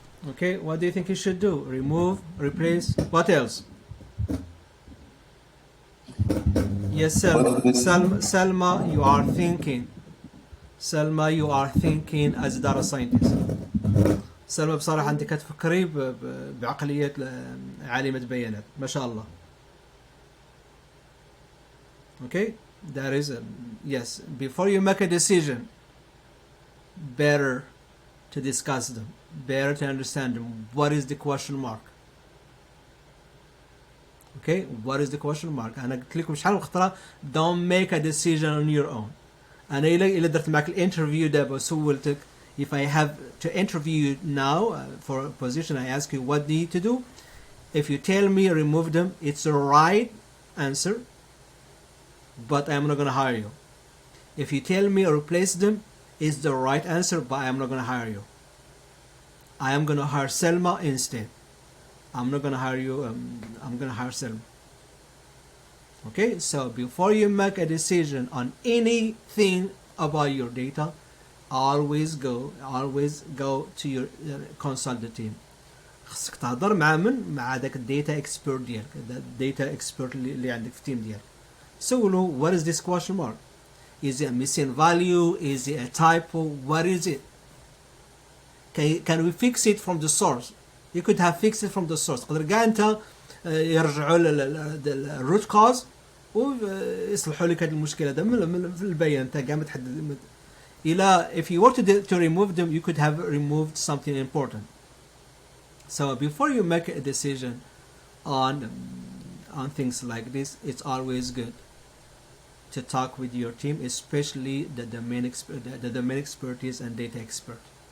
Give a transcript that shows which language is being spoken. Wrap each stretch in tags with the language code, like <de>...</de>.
<en>Okay, what do you think you should do? Remove, replace, what else? Yes, sir. Salma, you are thinking. Salma, you are thinking as a data scientist.</en> <ar>سلمى بصراحة أنت كتفكري بعقلية عالمة بيانات ما شاء الله.</ar> <en>Okay, that is yes. Before you make a decision, better to discuss them, better to understand them. What is the question mark? Okay, what is the question mark?</en> <ar>أنا قلت لكم شحال من خطرة</ar> <en>don't make a decision on your own.</en> <ar>أنا إلا درت معك الانترفيو دابا سولتك.</ar> <en>If I have to interview you now for a position, I ask you what do you need to do. If you tell me remove them, it's the right answer, but I'm not going to hire you. If you tell me replace them, it's the right answer, but I'm not going to hire you. I am going to hire Selma instead. I'm not going to hire you. I'm going to hire Selma. Okay, so before you make a decision on anything about your data, always go to your consult the team.</en> <ar>خصك تهضر مع من مع داك الداتا اكسبيرت ديالك الداتا اكسبيرت اللي عندك في التيم ديالك.</ar> <en>سولو what is this question mark? Is it a missing value? Is it a typo? What is it? Can we fix it from the source? You could have fixed it from the source.</en> <ar>قدر كاع انت يرجعوا الروت كوز ويصلحوا لك هذا المشكل هذا من البيان انت كاع ما تحدد.</ar> <en>If you were to remove them, you could have removed something important. So before you make a decision on things like this, it's always good to talk with your team, especially the domain expertise and data expert.</en>